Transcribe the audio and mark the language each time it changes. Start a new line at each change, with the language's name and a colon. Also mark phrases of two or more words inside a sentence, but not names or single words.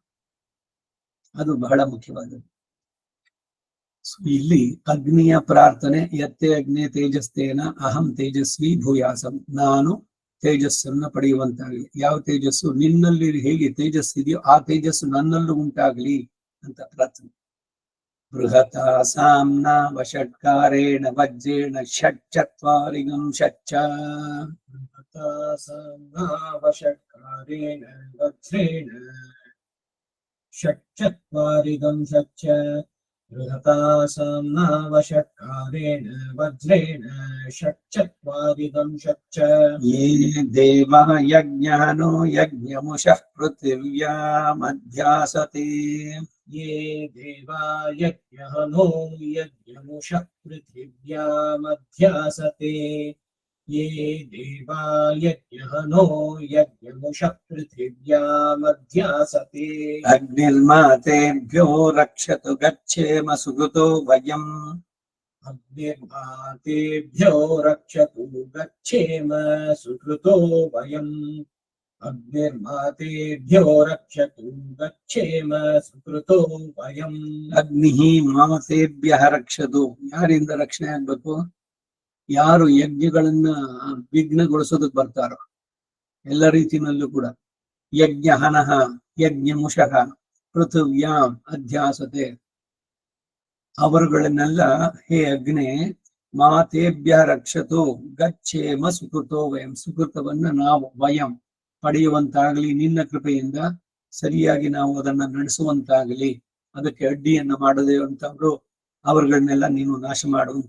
Kannada: ಅದು ಬಹಳ ಮುಖ್ಯವಾದದ್ದು. ಇಲ್ಲಿ ಅಗ್ನಿಯ ಪ್ರಾರ್ಥನೆ,
Sanskrit: ಯತ್ತೆ ಅಗ್ನಿ ತೇಜಸ್ತೇನ ಅಹಂ ತೇಜಸ್ವಿ ಭೂಯಾಸಂ,
Kannada: ನಾನು ತೇಜಸ್ಸನ್ನ ಪಡೆಯುವಂತಾಗಲಿ. ಯಾವ ತೇಜಸ್ಸು ನಿನ್ನಲ್ಲಿ ಹೇಗೆ ತೇಜಸ್ಸಿದೆಯೋ ಆ ತೇಜಸ್ಸು ನನ್ನಲ್ಲೂ ಉಂಟಾಗಲಿ ಅಂತ ಪ್ರಾರ್ಥನೆ.
Sanskrit: ಬೃಹತ ಸಾಮ್ನ ವಷಟ್ಕಾರೇಣ ವಜ್ರೇಣ ಷಟ್ಚತ್ವಾರಿಗಂ ಷಚ್ಚ, ಬೃಹತ ಸಾಮ್ನ ವಷಟ್ಕಾರೇಣ ವಜ್ರೇಣ ಷಟ್ಚತ್ವಾರಿಗಂ ಷಚ್ಚ, ಬೃಹತ ಸಾಮ್ನ ವಷಟ್ಕಾರೇಣ ವಜ್ರೇಣ ಷಟ್ಚತ್ವಾರಿಗಂ ಷಚ್ಚ. ಯೇ ದೇವಾ ಯಜ್ಞಾನೋ ಯಜ್ಞಮುಷಃ ಪೃಥಿವ್ಯಾಮಧ್ಯಾಸತೆ, ಯೇ ದೇವಾ ಯಜ್ಞೋ ಯಜ್ಞಮುಷಃ ಪೃಥಿವ್ಯಾಮಧ್ಯಾಸತೆ, ಯೇ ದೇವಾ ಯಜ್ಞೋ ಯಜ್ಞಮುಷಃ ಪೃಥಿವ್ಯಾಮಧ್ಯಾಸತೆ. ಅಗ್ನಿರ್ಮಾತೇಭ್ಯೋ ರಕ್ಷತು ಗಚ್ಚೇಮ ಸುಕೃತೋ ವಯಂ, ಅಗ್ನಿರ್ಮಾತೇಭ್ಯೋ ರಕ್ಷತು ಗಚ್ಚೇಮ ಸುಕೃತೋ ವಯಂ, ಅಗ್ನಿರ್ಮಾತೇಭ್ಯೋ ರಕ್ಷತು ಗಚ್ಚೇಮ ಸುಕೃತೋ ವಯಂ. ಅಗ್ನಿಃ ಮಾತೇಭ್ಯಃ ರಕ್ಷತು,
Kannada: ಯಾರಿಂದ ರಕ್ಷಣೆ ಆಗ್ಬೇಕು? ಯಾರು ಯಜ್ಞಗಳನ್ನ ವಿಘ್ನಗೊಳಿಸೋದಕ್ ಬರ್ತಾರೋ ಎಲ್ಲ ರೀತಿಯಲ್ಲೂ ಕೂಡ.
Sanskrit: ಯಜ್ಞ ಹನಃ ಯಜ್ಞ ಮುಷಃ ಪೃಥಿವ್ಯಾಂ ಅಧ್ಯಾಸತೆ,
Kannada: ಅವರುಗಳನ್ನೆಲ್ಲ
Sanskrit: ಹೇ ಅಗ್ನಿ ಮಾತೇಭ್ಯ ರಕ್ಷತು ಗಚ್ಚೇಮ ಸುಕೃತೋ ವಯಂ,
Kannada: ಸುಕೃತವನ್ನ ನಾವು ವಯಂ ಪಡೆಯುವಂತಾಗಲಿ, ನಿನ್ನ ಕೃಪೆಯಿಂದ ಸರಿಯಾಗಿ ನಾವು ಅದನ್ನ ನಡೆಸುವಂತಾಗಲಿ, ಅದಕ್ಕೆ ಅಡ್ಡಿಯನ್ನ ಮಾಡದೆ ಅಂತವ್ರು ಅವರುಗಳನ್ನೆಲ್ಲ ನೀನು ನಾಶ ಮಾಡುವಂತ.